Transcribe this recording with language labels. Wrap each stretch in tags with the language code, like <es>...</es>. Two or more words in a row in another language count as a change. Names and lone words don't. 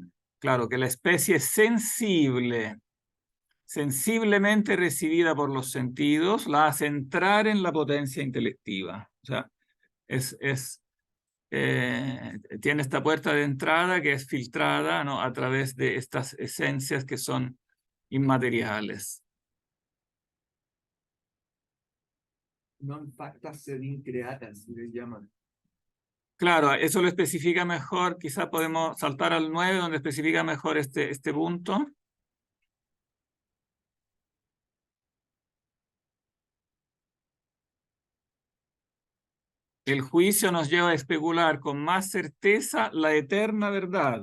<es>Claro, que la especie sensible, sensiblemente recibida por los sentidos, la hace entrar en la potencia intelectiva. O sea, tiene esta puerta de entrada que es filtrada, ¿no? A través de estas esencias que son inmateriales.</es> <la>Non factas sed increatas,</la> <es>les llaman. Claro, eso lo especifica mejor, quizás podemos saltar al 9, donde especifica mejor este punto. El juicio nos lleva a especular con más certeza la eterna verdad.</es>